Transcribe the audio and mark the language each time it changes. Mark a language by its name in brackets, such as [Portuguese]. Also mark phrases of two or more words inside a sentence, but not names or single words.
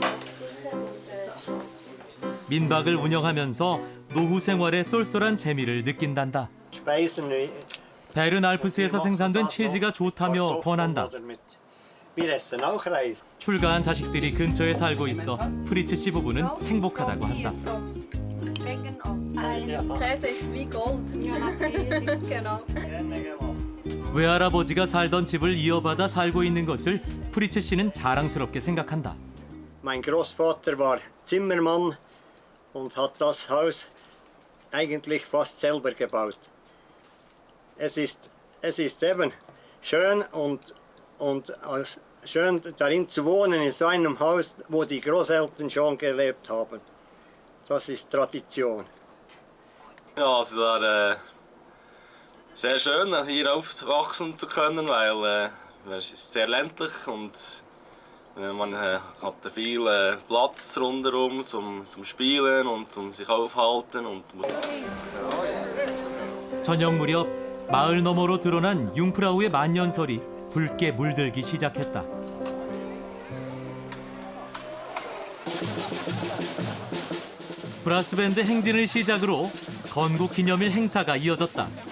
[Korean] 민박을 운영하면서 노후 생활의 쏠쏠한 재미를 느낀단다. 베른 알프스에서 생산된 치즈가 좋다며 권한다. 출가한 자식들이 근처에 살고 있어 프리츠 씨 부부는 행복하다고 한다. [German] Käse ist wie Gold. Genau. [Korean] 외할아버지가 살던 집을 이어받아 살고 있는 것을 프리츠 씨는 자랑스럽게 생각한다. [German] Mein Großvater war Zimmermann und hat das Haus eigentlich fast selber gebaut. Es ist eben schön und schön darin zu wohnen, in so einem Haus, wo die Großeltern schon gelebt haben. Das ist Tradition. Ja, es war sehr schön, hier aufwachsen zu können, weil es ist sehr ländlich und man hat viel Platz rundherum zum Spielen und zum sich aufhalten. [Korean] 저녁 무렵 마을 너머로 드러난 융프라우의 만년설이 붉게 물들기 시작했다. 브라스밴드 행진을 시작으로 건국기념일 행사가 이어졌다.